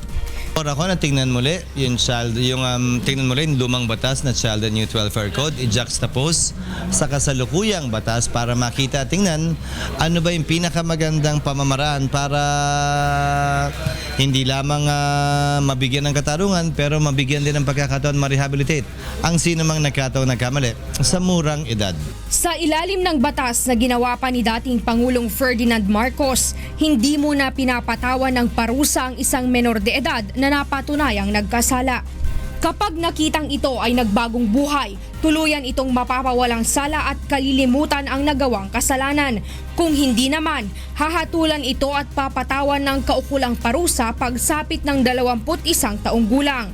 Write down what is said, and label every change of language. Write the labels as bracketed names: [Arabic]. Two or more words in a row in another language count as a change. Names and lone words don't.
[Filipino] Ako na tingnan muli tingnan muli yung lumang batas na Child and Youth Welfare Code, i-juxtapose sa kasalukuyang batas para makita, tingnan ano ba yung pinakamagandang pamamaraan para hindi lamang mabigyan ng katarungan pero mabigyan din ng pagkakataon ma-rehabilitate ang sino mang nagkataon nagkamali sa murang edad. Sa ilalim ng batas na ginawa pa ni dating Pangulong Ferdinand Marcos, hindi muna pinapatawan ng parusa ang isang [Spanish] menor de edad [Filipino] na napatunayang nagkasala. Kapag nakitang ito ay nagbagong buhay, tuluyan itong mapapawalang sala at kalilimutan ang nagawang kasalanan. Kung hindi naman, hahatulan ito at papatawan ng kaukulang parusa pagsapit ng 21 taong gulang.